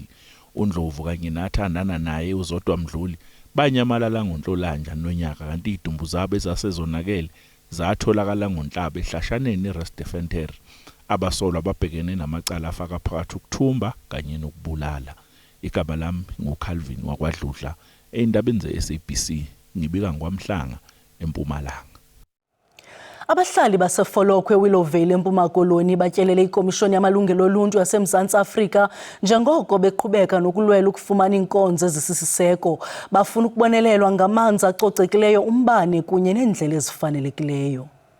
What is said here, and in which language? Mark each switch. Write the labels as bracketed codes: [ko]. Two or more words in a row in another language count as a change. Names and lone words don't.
[zu] uNdlovu kanye nathandana naye uZodwa Mdluli banyamalala ngoNhlolanja nonyaka kanti idumbu zabo ezasezonakele zatholakala ngoNhlaba ehlashaneni eRusternfontein. Abasolwa babhekene namacala afaka phakathi ukuthumba kanye nokubulala. Igama lami nguCalvin wakwaDludla endabeni ze-SABC ngibika ngwaMhlanga eMpumalanga. [xh] Abahlali baseFolokhwe eWillowvale eMpuma Koloni batyelele ikomishoni yamalungelo oluntu yaseMzantsi Afrika njengoko beqhubeka nokulwela ukufumana inkonzo ezisisiseko. Bafuna ukubonelelwa ngamanzi acocekileyo, umbane kunye neendlela ezifanelekileyo.